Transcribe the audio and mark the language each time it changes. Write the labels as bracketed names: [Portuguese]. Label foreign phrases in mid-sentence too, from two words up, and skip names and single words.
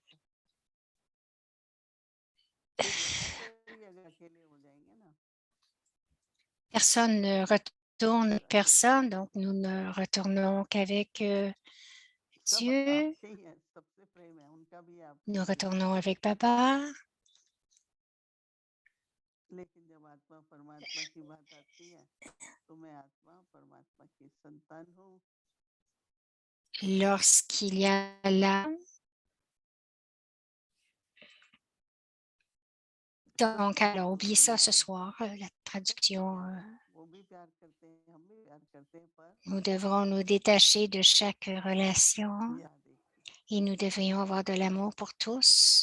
[French] Personne ne retourne personne, donc nous ne retournons qu'avec Dieu. Nous retournons avec Baba. [Hindi] लेकिन जब आत्मा परमात्मा की बात आती है तो मैं आत्मा परमात्मा की संतान हूँ [French] Lorsqu'il y a l'âme, donc alors oubliez ça ce soir, la traduction. Nous devrons nous détacher de chaque relation et nous devrions avoir de l'amour pour tous.